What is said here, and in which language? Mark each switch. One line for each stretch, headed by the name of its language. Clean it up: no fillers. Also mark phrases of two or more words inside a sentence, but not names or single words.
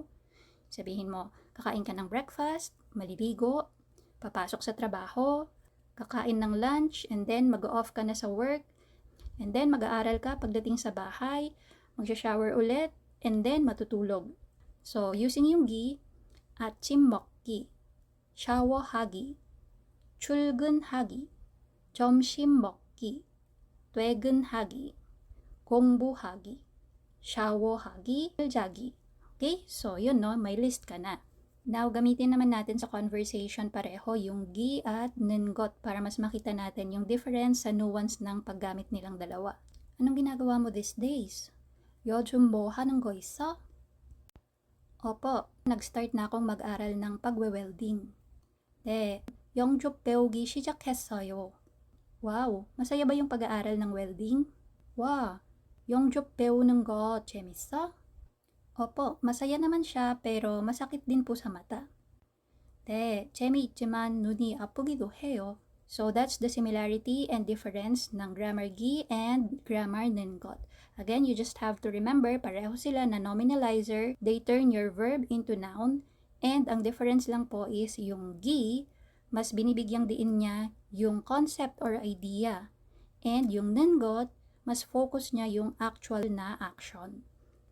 Filipino: Sabihin mo, kakain ka ng breakfast, maliligo, papasok sa trabaho, kakain ng lunch,
English: and then
Filipino: mag-off ka na sa work,
English: and then
Filipino: mag-aaral ka pagdating sa bahay, magsha-shower ulit,
English: and then
Filipino: matutulog.
English: So, using
Filipino: yung gi,
Korean: 아침 먹기, 샤워하기, 출근하기, 점심 먹기, 퇴근하기, 공부하기, 샤워하기, 자기.
Filipino: Okay? So, yun, no? May list ka na. Now, gamitin naman natin sa conversation pareho yung gi at nungot para mas makita natin yung difference sa nuance ng paggamit nilang dalawa. Anong ginagawa mo
English: these days?
Korean: 요즘 뭐 하는 거 있어?
Filipino: Opo, nag-start na akong mag-aral ng pagwe-welding.
Korean: 네, 영접 배우기 시작했어요.
Filipino: Wow, masaya ba yung pag-aaral ng welding?
Korean: Wow, 영접 배우는 거 재밌어?
Filipino: Opo, masaya naman siya pero masakit din po sa mata.
Korean: 네, 재미있지만 눈이 아프기도 해요.
English: So that's the similarity and difference ng grammar gi and grammar nungot. Again, you just have to remember,
Filipino: pareho sila na nominalizer,
English: they turn your verb into noun,
Filipino: and ang difference lang po is yung gi, mas binibigyang diin niya yung
English: concept or idea,
Filipino: and yung nungot, mas focus niya yung actual na action.